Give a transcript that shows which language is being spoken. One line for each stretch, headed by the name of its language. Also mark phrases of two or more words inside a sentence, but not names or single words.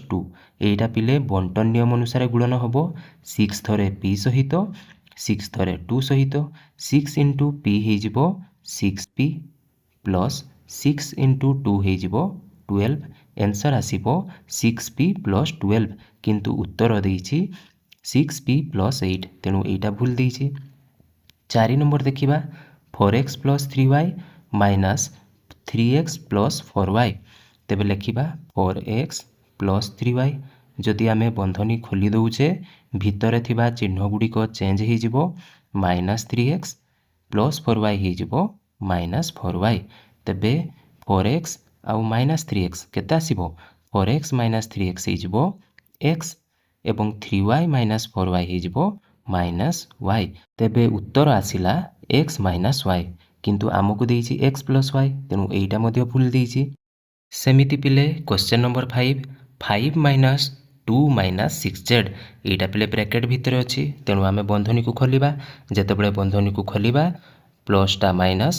Odia: 2 ଏଟା ପିଲେ ବଣ୍ଟନ ନିୟମ ଅନୁସାରେ ଗୁଣନ ହେବ 6 ଥରେ p ସହିତ 6 ଥରେ 2 ସହିତ 6 * p ହେଇ ଯିବ 6p + 6 * 2 ହେଇ ଯିବ 12 ଆନସର ଆସିବ 6p + 12 କିନ୍ତୁ ଉତ୍ତର ଦେଇଛି 6p + 8 ତେଣୁ ଏଟା ଭୁଲ ଦେଇଛି 4 ନମ୍ବର ଦେଖିବା 4x + 3y - 3x + 4y ତେବେ ଲେଖିବା 4x + 3y ଯଦି ଆମେ ବନ୍ଧନୀ ଖୋଲି ଦଉଛେ ଭିତରେ ଥିବା ଚିହ୍ନ ଗୁଡ଼ି କୁ ଚେଞ୍ଜ ହେଇ ଯିବ -3x + 4y ହେଇ ଯିବ -4y ତେବେ 4x ଆଉ -3x କେତେ ଆସିବ 4x - 3x ହେଇ ଯିବ x ଏବଂ 3y - 4y ହେଇ ଯିବ -y ତେବେ ଉତ୍ତର ଆସିଲା x - y କିନ୍ତୁ ଆମକୁ ଦେଇଛି x + y ତେଣୁ ଏଇଟା ମଧ୍ୟେ ଭୁଲ ଦେଇଛି ସେମିତି ପିଲେ
English: question number
Odia: 5 5 - 2 - 6z ଏଟା ପିଲେ ବ୍ରାକେଟ ଭିତର ଅଛି ତେଣୁ ଆମେ ବନ୍ଧନୀ କୁ ଖୋଲିବା ଯେତେବେଳେ ବନ୍ଧନୀ କୁ ଖୋଲିବା ପ୍ଲସ ଟା ମାଇନସ